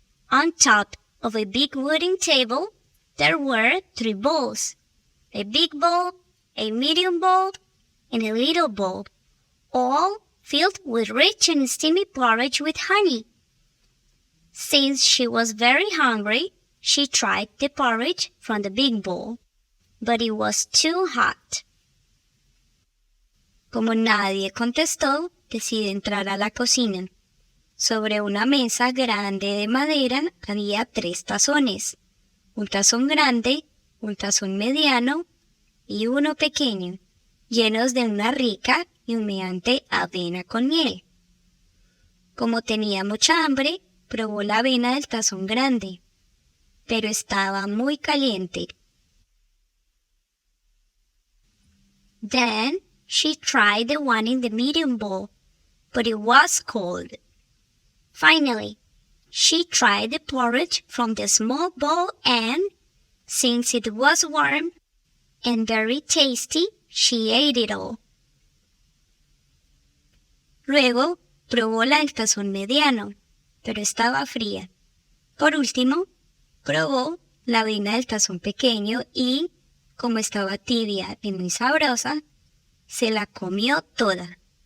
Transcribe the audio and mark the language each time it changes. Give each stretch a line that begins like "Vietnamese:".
English: On top of a big wooden table, there were 3 bowls: a big bowl, a medium bowl, and a little bowl, all filled with rich and steamy porridge with honey. Since she was very hungry, she tried the porridge from the big bowl, but it was too hot.
Spanish: Como nadie contestó, decidió entrar a la cocina. Sobre una mesa grande de madera había 3 tazones: un tazón grande, un tazón mediano y uno pequeño, llenos de una rica y humeante avena con miel. Como tenía mucha hambre, probó la avena del tazón grande, pero estaba muy caliente.
English: Then she tried the one in the medium bowl, but it was cold. Finally, she tried the porridge from the small bowl and, since it was warm and very tasty, she ate it all.
Spanish: Luego probó la del tazón mediano, pero estaba fría. Por último, probó la avena del tazón pequeño y, como estaba tibia y muy sabrosa, se la comió toda.